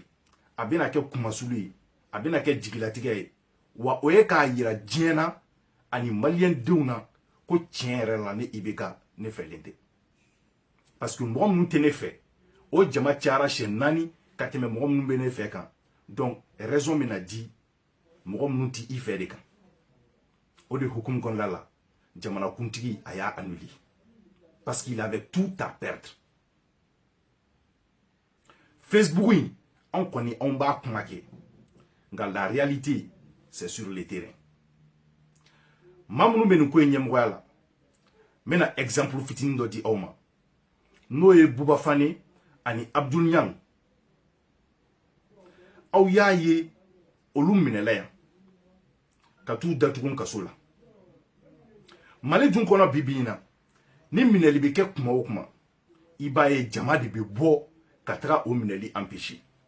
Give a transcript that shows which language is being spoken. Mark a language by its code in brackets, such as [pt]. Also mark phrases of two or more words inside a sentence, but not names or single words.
[bm] a bɛna kɛ kumasulu ye a bɛna kɛ jigilatigɛ ye wa o ye k'a yira diɲɛ na ani Maliens denw na ko tiɲɛ yɛrɛ la ne IBK ne fɛlen tɛ [fr] parce que [bm] mɔgɔ minnu tɛ ne fɛ o jama cayara siɲɛ 4 ka tɛmɛ mɔgɔ minnu bɛ ne fɛ kan donc raison min na di mɔgɔ minnu tɛ i fɛ de kan o de hukumu kɔnɔna la jamanakuntigi a y'a annulé [fr] parce qu'il avait tout à perdre [bm] Facebook in anw kɔni anw b'a kuma kɛ nka [fr] la réalité c'est sur le terrain [bm] maa minnu bɛ nin ko in ɲɛmɔgɔya la n bɛna exemple fitinin dɔ di aw ma n'o ye Buba Fane ani Abdul Niang aw y'a ye olu minɛla yan ka t'u datugu kaso la Mali dun kɔnɔ bi bi in na ni minɛli bɛ kɛ kuma o kuma i b'a ye jama de bɛ bɔ ka taga o minɛli empêcher